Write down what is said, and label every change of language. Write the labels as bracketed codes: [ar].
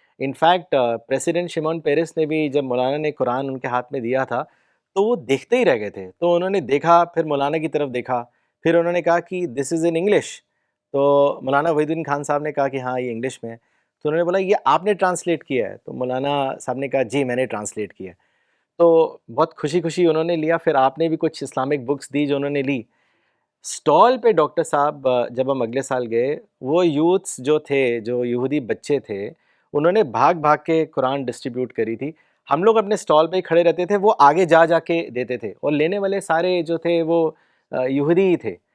[ur] In fact president Shamoon Paris نے بھی جب مولانا نے قرآن ان کے ہاتھ میں دیا تھا تو وہ دیکھتے ہی رہ گئے تھے. تو انہوں نے دیکھا، پھر مولانا کی طرف دیکھا، پھر انہوں نے کہا کہ [en] This is in English. [ur] تو مولانا وحید الدین خان صاحب نے کہا کہ ہاں یہ انگلش میں ہے. تو انہوں نے بولا یہ آپ نے ٹرانسلیٹ کیا ہے؟ تو مولانا صاحب نے کہا جی میں نے ٹرانسلیٹ کیا ہے. تو بہت خوشی انہوں نے لیا. پھر آپ نے بھی کچھ اسلامک بکس دی جو انہوں نے لی. اسٹال پہ ڈاکٹر صاحب جب ہم اگلے سال گئے، وہ یوتھس جو تھے، جو یہودی بچے تھے، انہوں نے بھاگ کے قرآن ڈسٹریبیوٹ کری تھی. ہم لوگ اپنے اسٹال پہ ہی کھڑے رہتے تھے، وہ آگے جا کے دیتے تھے، اور لینے والے سارے جو تھے وہ یہودی ہی تھے.